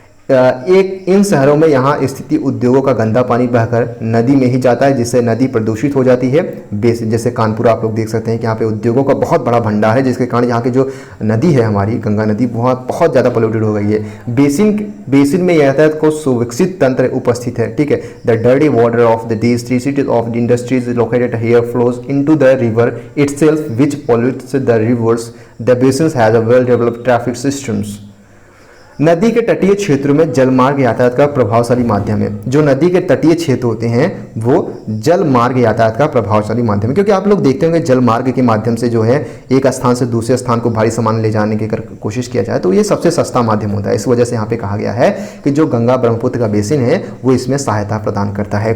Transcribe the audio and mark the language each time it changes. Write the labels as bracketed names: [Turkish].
[Hindi] इन शहरों में यहाँ स्थिति उद्योगों का गंदा पानी बहकर नदी में ही जाता है, जिससे नदी प्रदूषित हो जाती है। जैसे कानपुर आप लोग देख सकते हैं कि यहाँ पे उद्योगों का बहुत बड़ा भंडार है, जिसके कारण यहाँ की जो नदी है हमारी गंगा नदी बहुत ज़्यादा पोल्यूटेड हो गई है। बेसिन में यातायात को सुविकसित तंत्र उपस्थित है, ठीक है। [English] The dirty water of the these 3 cities of the industries located here flows into the river itself, which pollutes the rivers. The basins has a well developed traffic systems. [Hindi] नदी के तटीय क्षेत्रों में जलमार्ग यातायात का प्रभावशाली माध्यम है। जो नदी के तटीय क्षेत्र होते हैं वो जल मार्ग यातायात का प्रभावशाली माध्यम है, क्योंकि आप लोग देखते होंगे जल मार्ग के माध्यम से जो है एक स्थान से दूसरे स्थान को भारी सामान ले जाने की कोशिश किया जाए तो ये सबसे सस्ता माध्यम होता है। इस वजह से यहाँ पे कहा गया है कि जो गंगा ब्रह्मपुत्र का बेसिन है वो इसमें सहायता प्रदान करता है।